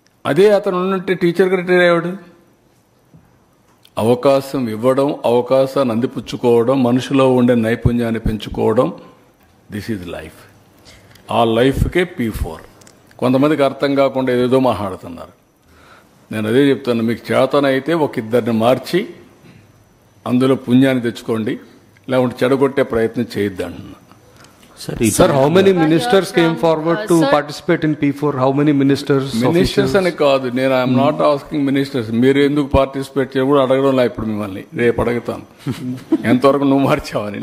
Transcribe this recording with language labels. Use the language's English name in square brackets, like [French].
[Telugu] అదే అతను ఉన్నట్టే టీచర్గా రిటైర్ అయ్యాడు. అవకాశం ఇవ్వడం, అవకాశాన్ని అందిపుచ్చుకోవడం, మనిషిలో ఉండే నైపుణ్యాన్ని పెంచుకోవడం, [English] This is life. [Telugu] ఆ లైఫ్కే P4. కొంతమందికి అర్థం కాకుండా ఏదేదో మాట్లాడుతున్నారు. నేను అదే చెప్తాను, మీకు చేతనైతే ఒక ఇద్దరిని మార్చి అందులో పుణ్యాన్ని తెచ్చుకోండి, లేకుంటే చెడగొట్టే ప్రయత్నం చేయొద్దు అంటున్నా. [English] Sir, how many ministers came forward to participate in P4? How many ministers? [Telugu] Ministers అని కాదు, నేను [English] I'm not asking ministers. [Telugu] మీరు ఎందుకు పార్టిసిపేట్ చేయడం కూడా అడగడంలా. ఇప్పుడు మిమ్మల్ని రేపు అడుగుతాను, ఎంతవరకు నువ్వు మార్చావని.